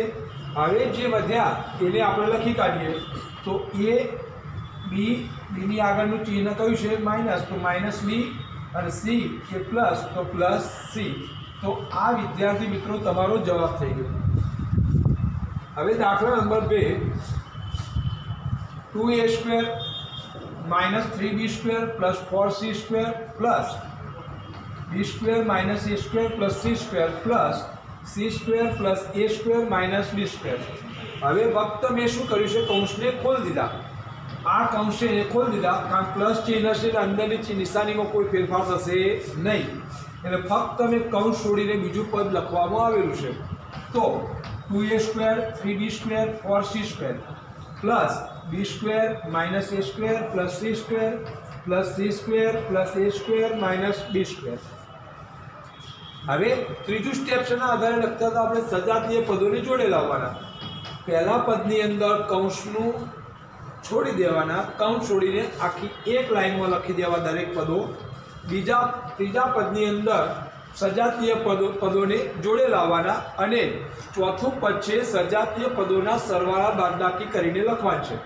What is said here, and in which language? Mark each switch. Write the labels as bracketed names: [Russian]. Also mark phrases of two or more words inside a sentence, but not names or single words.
[Gujarati] હવે જે વધ્યા એને આપણે લખી કાઢીએ, તો a b, ની આગળનું ચિહ્ન કયું છે? માઇનસ, તો -b અને c એ પ્લસ, તો +c। તો આ વિદ્યાર્થી મિત્રો તમારો જવાબ થઈ ગયો। હવે દાખલા નંબર 2, 2a² - 3b² + 4c² + b² - a² + c² + c² + a² - b²। હવે ફક્ત મેં શું કર્યું છે? કૌંસને ખોલી દીધા। આ કૌંસને ખોલી દીધા કારણ પ્લસ ચિહ્ન છે એટલે અંદરની નિશાનીમાં કોઈ ફેરફાર થશે નહીં, એટલે ફક્ત મેં કૌંસ છોડીને બીજું પદ લખવામાં આવેલું છે। તો 2a² 3b² 4c² + b² - a² + c² + c² + a² - b²। હવે ત્રીજું સ્ટેપ છે, ના આધારે લખતા હતા આપણે સજાતીય પદોને જોડે લાવવાના। પહેલા પદની અંદર કૌંસનું છોડી દેવાના, કૌંસ છોડીને આખી એક લાઈનમાં લખી દેવા દરેક પદો। ત્રીજા પદની અંદર સજાતીય પદોને જોડે લાવવાના અને ચોથું પદ છે સજાતીય પદોના સરવાળા બાદબાકી કરીને લખવાનું છે।